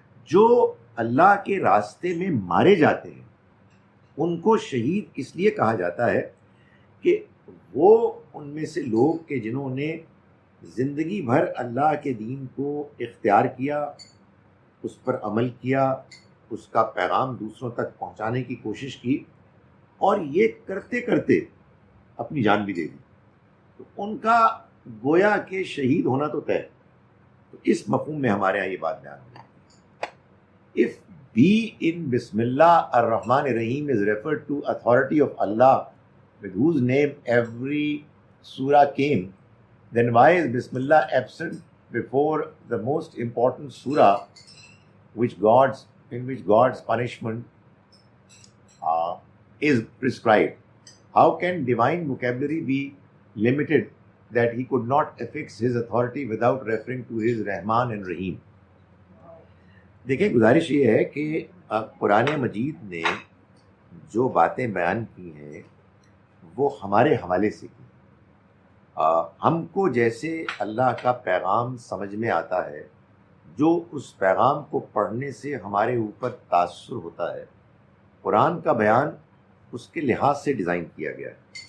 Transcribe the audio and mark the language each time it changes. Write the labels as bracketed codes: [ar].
[ur] جو اللہ کے راستے میں مارے جاتے ہیں ان کو شہید اس لیے کہا جاتا ہے کہ وہ ان میں سے لوگ کہ جنہوں نے زندگی بھر اللہ کے دین کو اختیار کیا، اس پر عمل کیا، اس کا پیغام دوسروں تک پہنچانے کی کوشش کی اور یہ کرتے کرتے اپنی جان بھی دے دی. تو ان کا گویا کہ شہید ہونا تو طے. تو اس مفہوم میں ہمارے یہاں یہ بات بیان ہوئی. [en] If B in Bismillah ar-Rahman ar-Rahim is referred to authority of Allah with whose name every surah came, then why is Bismillah absent before the most important surah in which God's punishment is prescribed? How can divine vocabulary be limited that he could not affix his authority without referring to his Rahman and Rahim? [ur] دیکھیں گزارش یہ ہے کہ قرآن مجید نے جو باتیں بیان کی ہیں وہ ہمارے حوالے سے کی. ہم کو جیسے اللہ کا پیغام سمجھ میں آتا ہے, جو اس پیغام کو پڑھنے سے ہمارے اوپر تاثر ہوتا ہے, قرآن کا بیان اس کے لحاظ سے ڈیزائن کیا گیا ہے.